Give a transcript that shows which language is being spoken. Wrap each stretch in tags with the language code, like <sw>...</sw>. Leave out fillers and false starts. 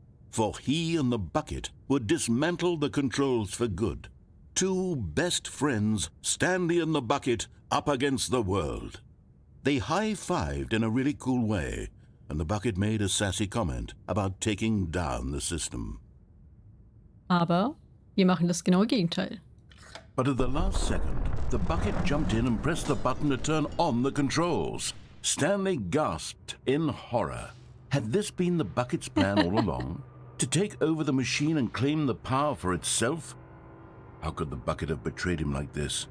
<en>For he and the bucket would dismantle the controls for good. Two best friends, Stanley and the bucket, up against the world. They high-fived in a really cool way, and the bucket made a sassy comment about taking down the system.</en> <de>Aber wir machen das genaue Gegenteil.</de> <en>But at the last second, the bucket jumped in and pressed the button to turn on the controls. Stanley gasped in horror. Had this been the bucket's plan all along? To take over the machine and claim the power for itself? How could the bucket have betrayed him like this?</en>